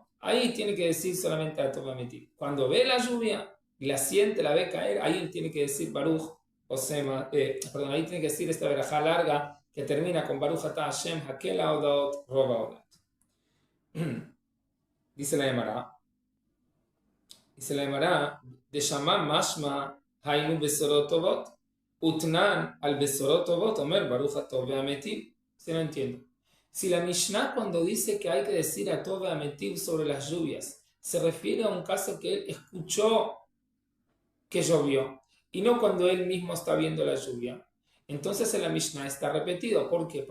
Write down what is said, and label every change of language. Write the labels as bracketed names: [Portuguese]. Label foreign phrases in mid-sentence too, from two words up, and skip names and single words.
[Spanish] Ahí tiene que decir solamente [Hebrew] הטוב והמטיב. [Spanish] Cuando ve la lluvia y la siente, la ve caer, ahí él tiene que decir Baruch, ahí tiene que decir esta verajá larga que termina con [Hebrew] ברוך אתה השם האל ההודאות, רוב ההודאות. [Spanish] Dice la Gemara, de [Hebrew] שמע משמע היינו בשורות טובות ותנן על בשורות טובות אומר ברוך הטוב והמטיב. [Spanish] Se lo entiendo. Si la Mishnah cuando dice que hay que decir [Hebrew] הטוב והמטיב [Spanish] sobre las lluvias, se refiere a un caso que él escuchó que llovió y no cuando él mismo está viendo la lluvia, entonces en la Mishnah está repetido. ¿Por qué?